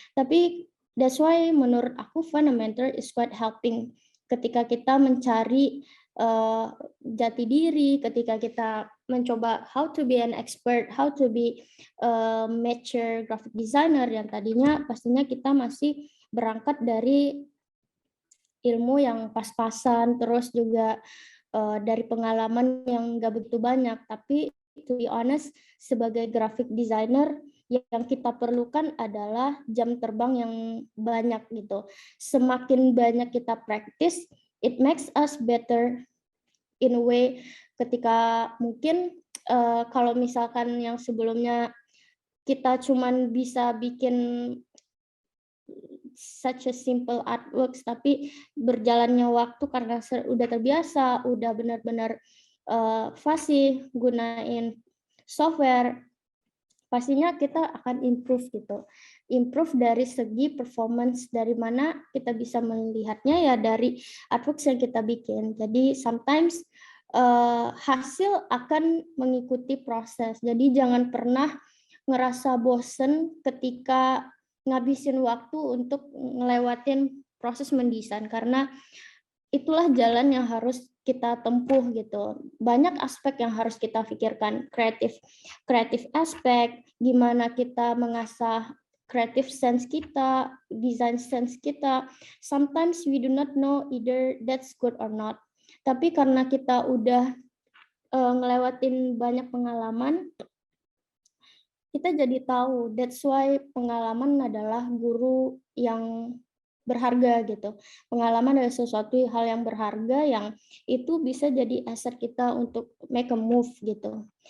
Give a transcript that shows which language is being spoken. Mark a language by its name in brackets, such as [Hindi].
[Indonesian] Tapi [English] that's why [Indonesian] menurut aku [English] find a mentor is quite helping [Indonesian] ketika kita mencari jati diri, ketika kita mencoba [English] how to be an expert, how to be mature graphic designer, [Indonesian] yang tadinya pastinya kita masih berangkat dari ilmu yang pas-pasan, terus juga dari pengalaman yang nggak begitu banyak. Tapi [English] to be honest, [Indonesian] sebagai graphic designer, yang kita perlukan adalah jam terbang yang banyak gitu. Semakin banyak kita [English] practice, it makes us better in a way. [Indonesian] Ketika mungkin kalau misalkan yang sebelumnya kita cuman bisa bikin [English] such a simple artworks, [Indonesian] tapi berjalannya waktu karena udah terbiasa, udah benar-benar fasih gunain software, pastinya kita akan improve gitu. Improve dari segi performance, dari mana kita bisa melihatnya ya dari artworks yang kita bikin. Jadi sometimes hasil akan mengikuti proses. Jadi jangan pernah ngerasa bosen ketika ngabisin waktu untuk ngelewatin proses mendesain, karena itulah jalan yang harus kita tempuh gitu. Banyak aspek yang harus kita pikirkan, kreatif aspek, gimana kita mengasah creative sense kita, design sense kita. [English] Sometimes we do not know either that's good or not. [Indonesian] Tapi karena kita udah ngelewatin banyak pengalaman, kita jadi tahu. [English] That's why [Indonesian] pengalaman adalah guru yang berharga gitu. Pengalaman adalah sesuatu hal yang berharga yang itu bisa jadi aset kita untuk [English] make a move [Indonesian] gitu.